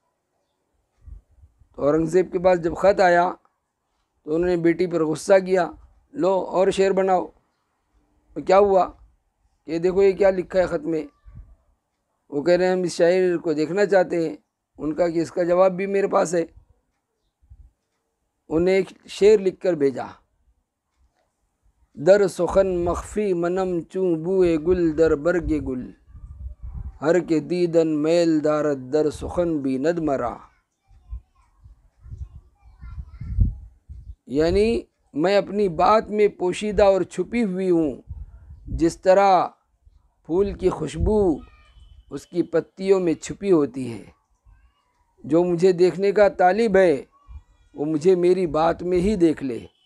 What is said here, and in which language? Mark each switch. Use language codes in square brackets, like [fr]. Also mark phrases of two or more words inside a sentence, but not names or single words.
[ur] تو اورنگزیب کے پاس جب خط آیا تو انہوں نے بیٹی پر غصہ کیا، لو اور شعر بناؤ۔ تو کیا ہوا کہ دیکھو یہ کیا لکھا ہے خط میں، وہ کہہ رہے ہیں ہم اس شاعر کو دیکھنا چاہتے ہیں۔ ان کا کہ اس کا جواب بھی میرے پاس ہے۔ انہیں ایک شعر لکھ کر بھیجا، [fa] در سخن مخفی منم چوں بوئے گل در برگ گل، ہر کے دیدن میل دارت در سخن بیند مرا۔ [ur] یعنی میں اپنی بات میں پوشیدہ اور چھپی ہوئی ہوں، جس طرح پھول کی خوشبو اس کی پتیوں میں چھپی ہوتی ہے۔ جو مجھے دیکھنے کا طالب ہے وہ مجھے میری بات میں ہی دیکھ لے۔